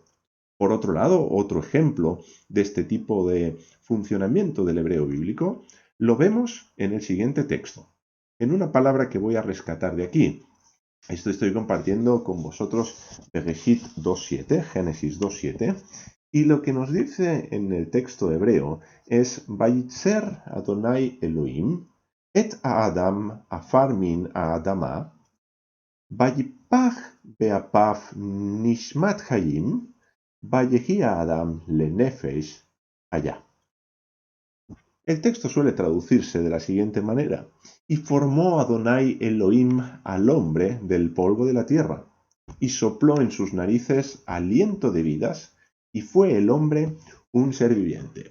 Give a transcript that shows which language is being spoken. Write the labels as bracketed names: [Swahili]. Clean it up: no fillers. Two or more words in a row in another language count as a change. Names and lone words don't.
[Spanish] Por otro lado, otro ejemplo de este tipo de funcionamiento del hebreo bíblico lo vemos en el siguiente texto, en una palabra que voy a rescatar de aquí. Esto estoy compartiendo con vosotros Bereshit 2.7, Génesis 2.7, y lo que nos dice en el texto hebreo es [Hebrew] וייצר אדוני אלהים את האדם עפר מן האדמה ויפח באפיו נשמת חיים ויהי האדם לנפש חיה. [Spanish] El texto suele traducirse de la siguiente manera: y formó Adonai Elohim al hombre del polvo de la tierra, y sopló en sus narices aliento de vidas, y fue el hombre un ser viviente.